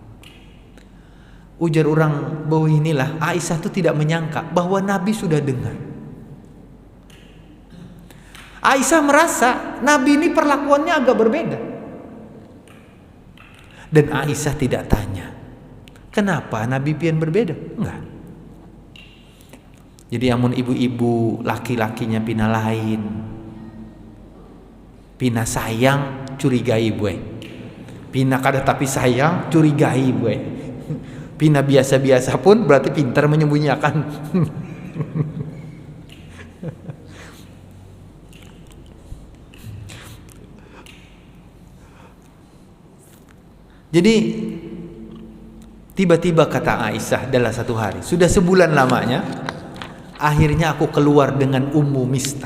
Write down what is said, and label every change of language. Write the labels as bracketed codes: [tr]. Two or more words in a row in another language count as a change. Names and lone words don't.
[id] Ujar orang bahwa inilah, Aisyah itu tidak menyangka bahwa Nabi sudah dengar. Aisyah merasa Nabi ini perlakuannya agak berbeda. Dan Aisyah tidak tanya, kenapa Nabi pian berbeda? Enggak. [bjn] Jadi amun ibu-ibu laki-lakinya pina lain, pina sayang curigai buai, pina kada tapi sayang curigai buai, pina biasa-biasa pun berarti pintar menyembunyikan. [id] Jadi tiba-tiba kata Aisyah dalam 1 hari, sudah sebulan lamanya, akhirnya aku keluar dengan Ummu Mistah.